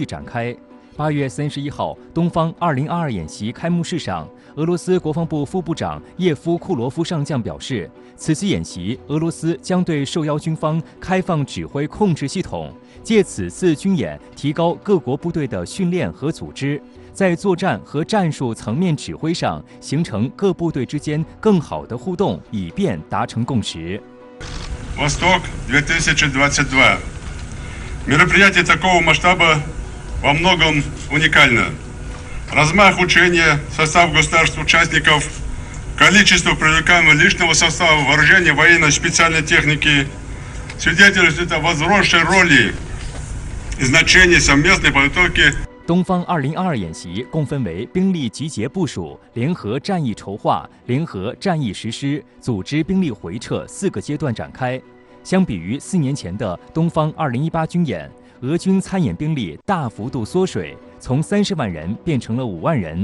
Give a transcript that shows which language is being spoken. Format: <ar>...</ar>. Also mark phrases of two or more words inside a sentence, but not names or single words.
<zh>展开。8月31号，东方2022演习开幕式上，俄罗斯国防部副部长叶夫库罗夫上将表示，此次演习，俄罗斯将对受邀军方开放指挥控制系统，借此次军演提高各国部队的训练和组织，在作战和战术层面指挥上形成各部队之间更好的互动，以便达成共识。</zh> <ru>Восток 2022. Мероприятие такого масштаба во многом уникально. Размах учения, состав государств-участников, количество привлекаемого личного состава вооружения военной специальной техники свидетельствует о возросшей роли и значении совместной подготовки。</ru> <zh>东方2022演习共分为兵力集结部署、联合战役筹划、联合战役实施、组织兵力回撤4个阶段展开。相比于4年前的东方2018军演，俄军参演兵力大幅度缩水，从30万人变成了5万人。</zh>